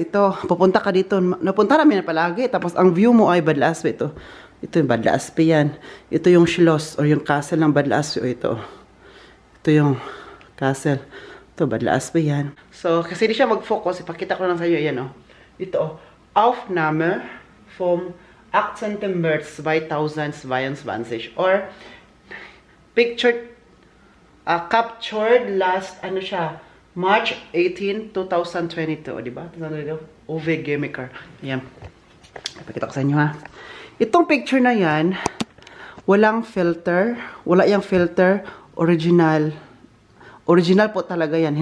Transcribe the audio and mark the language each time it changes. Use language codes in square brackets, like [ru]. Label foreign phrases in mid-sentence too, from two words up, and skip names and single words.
[tl] Ito, pupunta ka dito. Napunta namin na palagi. Tapos ang view mo ay Badlaspe ito. Ito yung Badlaaspe yan. Ito yung Schloss or yung castle ng Badlaaspe. O ito. Ito yung castle. Ito, Badlaaspe yan. So, kasi di siya mag-focus. Ipakita ko lang sa iyo. Ayan, oh. Ito, [de] oh. Aufnahme vom 18. März 2022. [en] Or, pictured, captured last, [tl] ano siya, March 18, 2022. O, diba? Uwe Gemiker. Ayan. Ipakita ko sa inyo, ha. Itong picture na yan, walang filter. Wala yung filter. Original. Original po talaga yan.